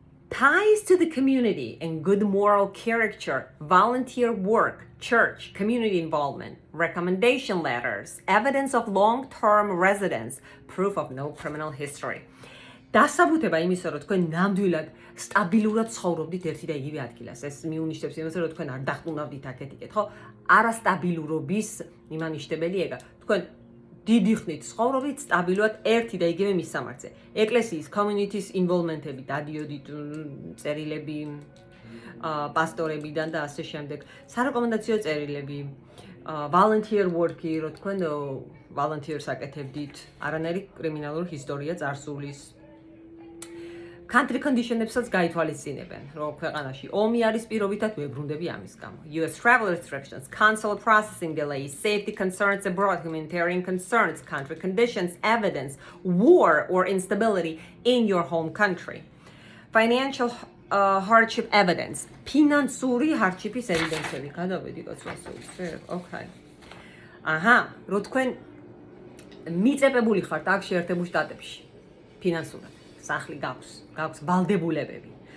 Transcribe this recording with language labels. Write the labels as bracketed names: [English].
[English] Ties to the community and good moral character, volunteer work, church, community involvement, recommendation letters, evidence of long-term residence, proof of no criminal history. [Georgian] დასაბუთება იმისა, რომ თქვენ ნამდვილად სტაბილურად ცხოვრობდით ერთი და იგივე ადგილას. ეს მიუნიშნებს იმას, რომ თქვენ არ დახტუნავდით აქეთ-იქეთ, ხო? არასტაბილურობის იმანიშნებელი ეგა. თქვენ დიდი ხნით ცხოვრობთ სტაბილურად ერთი და იგივე მისამართზე. ეკლესიის [English] communities involvement- [Georgian] ები დადიოდით წერილები პასტორებიდან და ასე შემდეგ. სარეკომენდაციო წერილები, [English] volunteer work- [Georgian] ი, რო თქვენ [English] volunteers [Georgian] აკეთებდით, არანაირი კრიმინალური ისტორია წარსულის. [English] Country conditions- [Georgian] ებსაც გაითვალისწინებენ, რომ ქვეყანაში ომი არის პირობითად ვებრუნდები ამის გამო. [English] US travel restrictions, consular processing delays, safety concerns abroad, humanitarian concerns, country conditions, evidence, war or instability in your home country. Financial hardship evidence. [Georgian] ფინანსური hardship-ის ევიდენცები. გადავედი კაცო, okay. რო თქვენ მიწებებული ხართ აქ შეერთებულ შტატებში. ფინანსურად. სახლი გაქვს ვალდებულებები.